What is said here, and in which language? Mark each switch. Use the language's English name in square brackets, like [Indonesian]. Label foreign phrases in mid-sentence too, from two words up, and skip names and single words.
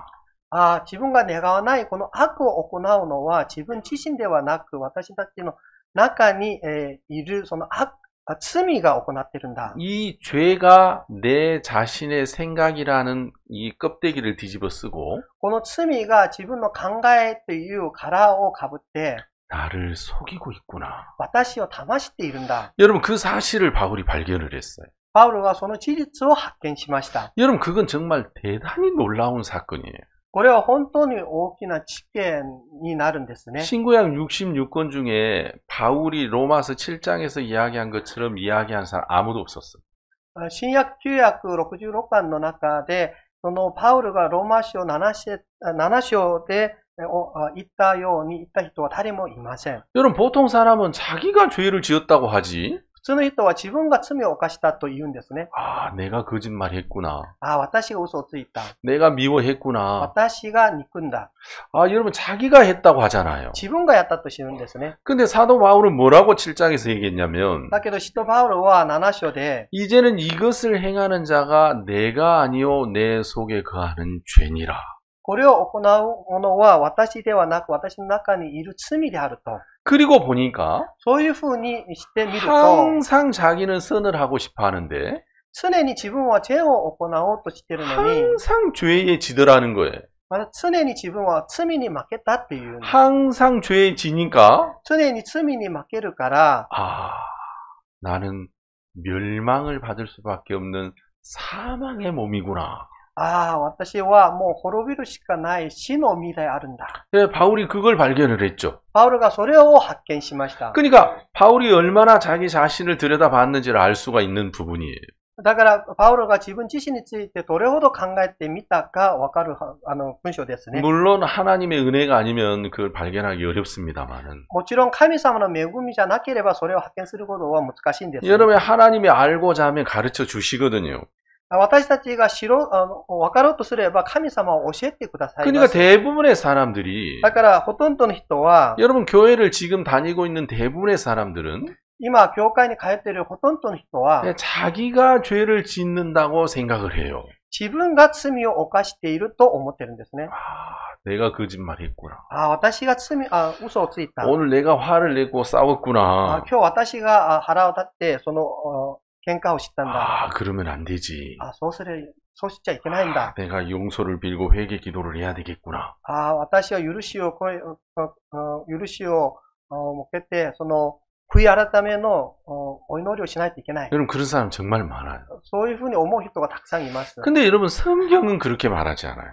[Japanese] 自分が願わないこの悪を行うのは自分自身ではなく、私たちの中にいるその罪が行ってるんだ。 [Korean] 이 죄가 내 자신의 생각이라는 이 껍데기를 뒤집어 쓰고 [Japanese] この罪が自分の考えという殻をかぶって [Korean] 나를 속이고 있구나. [Japanese] 私を騙しているんだ。 [Korean] 여러분 그 사실을 바울이 발견을 했어요. [Japanese] パウロはその事実を発見しました。 [Korean] 여러분 그건 정말 대단히 놀라운 사건이에요. [Japanese] これは本当に大きな知見になるんですね。 [Korean] 신구약 66권 중에 바울이 로마서 7장에서 이야기한 것처럼 이야기한 사람 아무도 없었어요. [Japanese] 新約旧約66巻の中で、そのパウルがローマ書7章で言ったように言った人は誰もいません。 [Korean] 여러분 보통 사람은 자기가 죄를 지었다고 하지. [Japanese] 普通の人は自分が罪を犯したと言うんですね。 [Korean] 내가 거짓말했구나. [Japanese] 私が嘘をついた。 [Korean] 내가 미워했구나. [Japanese] 私が憎んだ。 [Korean] 여러분 자기가 했다고 하잖아요. [Japanese] 自分がやったと知るんですね。 [Korean] 근데 사도 바울은 뭐라고 7장에서 얘기했냐면 [Japanese] だけど使徒パウロは7章で [Korean] 이제는 이것을 행하는 자가 내가 아니요 내 속에 거하는 죄니라. [Japanese] これを行う者は私ではなく私の中にいる罪であると。 [Korean] 그리고 보니까 [Japanese] そういうふうにしてみると、 [Korean] 항상 자기는 선을 하고 싶어 하는데 [Japanese] 常に自分は善を行おうとしているのに、 [Korean] 항상 죄에 지더라는 거예요. [Japanese] また常に自分は罪に負けたっていう。 [Korean] 항상 죄에 지니까 [Japanese] 常に罪に負けるから、 [Korean] 나는 멸망을 받을 수밖에 없는 사망의 몸이구나. [Japanese] 私はもう滅びるしかない死の身であるんだ。 [Korean] 네, 바울이 그걸 발견을 했죠. [Japanese] パウロがそれを発見しました。 [Korean] 그러니까 바울이 얼마나 자기 자신을 들여다봤는지를 알 수가 있는 부분이에요. [Japanese] だから、パウロが自分自身についてどれほど考えてみたかわかる文章ですね。 [Korean] 물론 하나님의 은혜가 아니면 그걸 발견하기 어렵습니다만은. [Japanese] もちろん神様の恵みじゃなければそれを発見することは難しいんです。 [Korean] 여러분 하나님이 알고자 하면 가르쳐 주시거든요. [Japanese] 私たちがわかろうとすれば神様を教えてくださいま [Korean] 그러니까 [Japanese] す。 [Korean] 대부분의 사람들이 [Japanese] だからほとんどの人は [Korean] 여러분 교회를 지금 다니고 있는 대부분의 사람들은 [Japanese] 今教会に通っているほとんどの人は [Korean] 자기가 죄를 짓는다고 생각을 해요. [Japanese] 自分が罪を犯していると思ってるんですね。 [Korean] 내가 거짓말했구나. [Japanese] 私が嘘をついた。 [Korean] 오늘 내가 화를 내고 싸웠구나. [Japanese] 今日私が腹を立って喧嘩をしたんだ。 [Korean] 그러면 안 되지. [Japanese] そうしちゃいけないんだ。 [Korean] 내가 용서를 빌고 회개 기도를 해야 되겠구나. [Japanese] 私は許しを向けて、悔い改めのお祈りをしないといけない。 [Korean] 여러분 그런 사람 정말 많아요. [Japanese] そういうふうに思う人がたくさんいます。 [Korean] 근데 여러분 성경은 그렇게 말하지 않아요.